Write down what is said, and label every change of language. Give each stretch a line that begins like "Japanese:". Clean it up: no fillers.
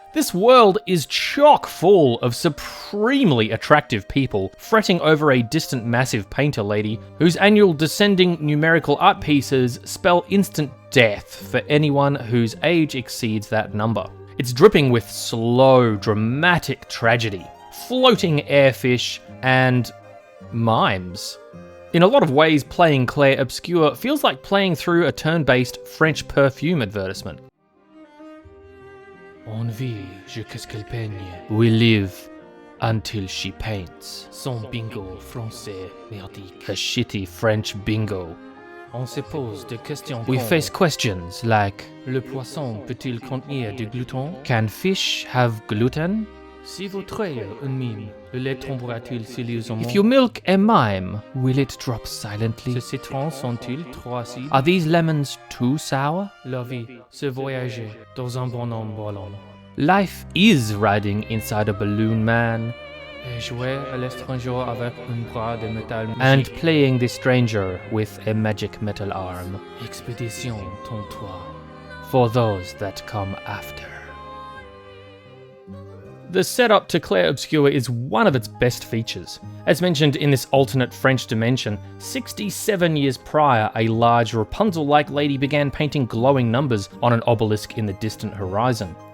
English: This world is chock full of supremely attractive people fretting over a distant massive painter lady whose annual descending numerical art pieces spell instant death for anyone whose age exceeds that number. It's dripping with slow, dramatic tragedy, floating airfish, and mimes. In a lot of ways, playing Clair Obscur feels like playing through a turn-based French Perfume advertisement.
French: On vit jusqu'à ce qu'elle peigne.
English: We live until she paints.
French: Son bingo français merdique.
English: A shitty French bingo.
French: On se pose des questions.
English: We face questions like:
French: Le poisson peut-il contenir du gluten?
English: Can fish have gluten?
French: Si vous trayez un mime, le lait tombera-t-il silencieusement?
English: If you milk a mime, will it drop silently?
French: Ces citrons sont-ils trop acides?
English: Are these lemons too sour?
French: La vie, c'est voyager dans un bonhomme ballon.
English: Life is riding inside a balloon, man.
French: Et jouer à l'étranger avec un bras de métal magique.
English: And playing the stranger with a magic metal arm.
French: Expédition toi.
English: For those that come after. The setup to Clair Obscur is one of its best features. As mentioned in this alternate French dimension, 67 years prior, a large Rapunzel-like lady began painting glowing numbers on an obelisk in the distant horizon.